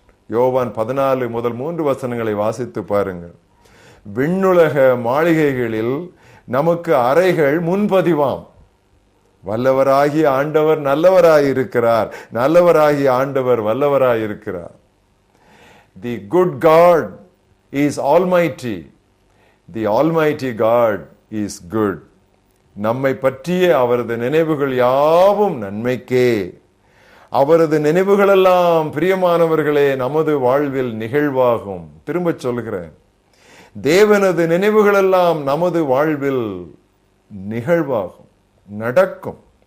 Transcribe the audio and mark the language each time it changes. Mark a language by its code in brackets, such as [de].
[ta] யோவான் 14 முதல் 3 வசனங்களை வாசித்து பாருங்கள். விண்ணுலக மாளிகைகளில் நமக்கு அறைகள் முன்பதிவாம். வல்லவராகிய ஆண்டவர் நல்லவராயிருக்கிறார், நல்லவராகிய ஆண்டவர் வல்லவராயிருக்கிறார். [en] The good God is almighty. The almighty God is good. [ta] நம்மை பற்றிய அவரது நினைவுகள் யாவும் நன்மைக்கே. அவரது நினைவுகளெல்லாம் பிரியமானவர்களே நமது வாழ்வில் நிகழ்வாகும். திரும்ப சொல்கிறேன், தேவனது நினைவுகளெல்லாம் நமது வாழ்வில் நிகழ்வாகும், நடக்கும்.